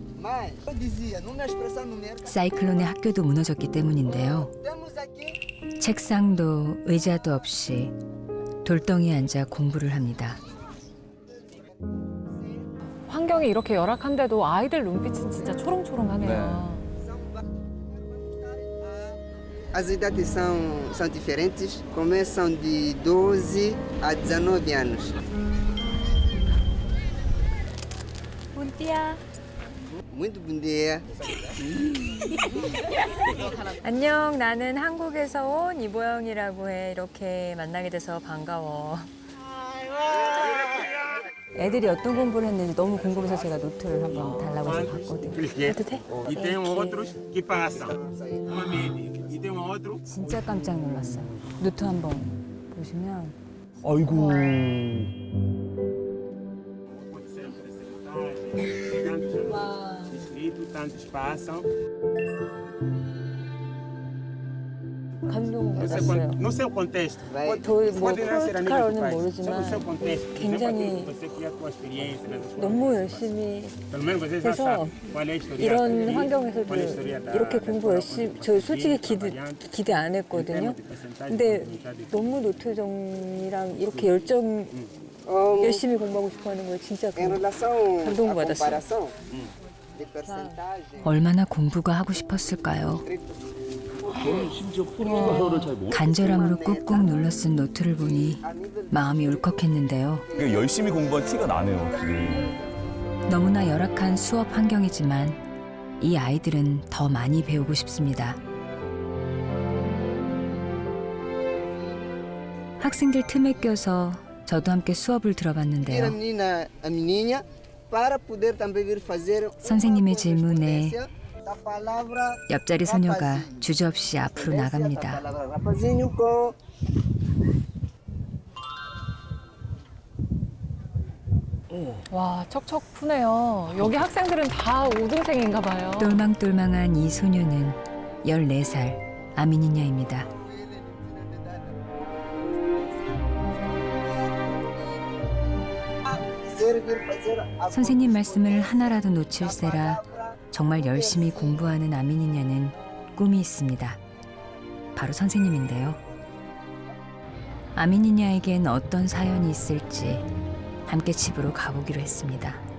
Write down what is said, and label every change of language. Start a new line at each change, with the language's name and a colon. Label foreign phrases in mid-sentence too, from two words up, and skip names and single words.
Korean: 사이클론의 학교도 무너졌기 때문인데요. 책상도 의자도 없이 돌덩이에 앉아 공부를 합니다. 환경이 이렇게 열악한데도 아이들 눈빛은 진짜 초롱초롱하네요.
Portuguese: As idades são diferentes, começam de 12 a 19 anos. Bom dia. Muito bom dia.
Korean: 안녕, 나는 한국에서 온 이보영이라고 해. 이렇게 만나게 돼서 반가워. 애들이 어떤 공부를 했는지 너무 궁금해서 제가 노트를 한번 달라고 해서 봤거든요. 해도 돼?
Portuguese: E tem outros que passam. E tem outro.
Korean: 진짜 깜짝 놀랐어요. 노트 한번 보시면 아이고.
Portuguese: Escrito, tantos passam.
Korean: 감동받았어요.
Portuguese: No seu contexto.
Korean: 저희 뭐
Portuguese: Pode não ser a nível
Korean: 프로토칼은
Portuguese: do país. Só no
Korean: 모르지만
Portuguese: seu contexto. Por exemplo,
Korean: 굉장히
Portuguese: aquilo que você tinha a tua experiência nas escolas.
Korean: 너무 열심히
Portuguese: Pelo menos você já
Korean: 해서
Portuguese: sabe qual é a história.
Korean: 이런
Portuguese: qual
Korean: 환경에서도
Portuguese: é a história da-
Korean: 이렇게
Portuguese: da
Korean: 공부
Portuguese: escola,
Korean: 열심히 저 솔직히 기대 안
Portuguese: em
Korean: 했거든요.
Portuguese: termos de percentagem,
Korean: 근데
Portuguese: porcentagem de-
Korean: 너무 노트정이랑 이렇게 열정 열심히 공부하고 싶어하는 거에 진짜
Portuguese: Em relação à
Korean: 감동받았어요.
Portuguese: comparação de percentagem,
Korean: 얼마나 공부가 하고 싶었을까요? 저는 심지어 포르투갈어를 잘 모르. 간절함으로 꾹꾹 눌러 쓴 노트를 보니 마음이 울컥했는데요. 열심히 공부한 티가 나네요, 확실히. 너무나 열악한 수업 환경이지만 이 아이들은 더 많이 배우고 싶습니다. 학생들 틈에 껴서 저도 함께 수업을
Portuguese: ir a
Korean: 들어봤는데요.
Portuguese: a menininha, para poder também vir fazer
Korean: 선생님의 질문에
Portuguese: da palavra
Korean: 옆자리 소녀가
Portuguese: rapazinho.
Korean: 주저없이 앞으로
Portuguese: Da
Korean: 나갑니다.
Portuguese: palavra rapazinho com
Korean: 와, 척척 푸네요. 여기 학생들은 다 5등생인가 봐요. 똘망똘망한 이 소녀는 14살 아미니냐입니다.
Portuguese: vir fazer a
Korean: 선생님 말씀을 하나라도 놓칠세라 정말 열심히 공부하는 아미니냐는 꿈이 있습니다. 바로 선생님인데요. 아미니냐에겐 어떤 사연이 있을지 함께 집으로 가보기로 했습니다.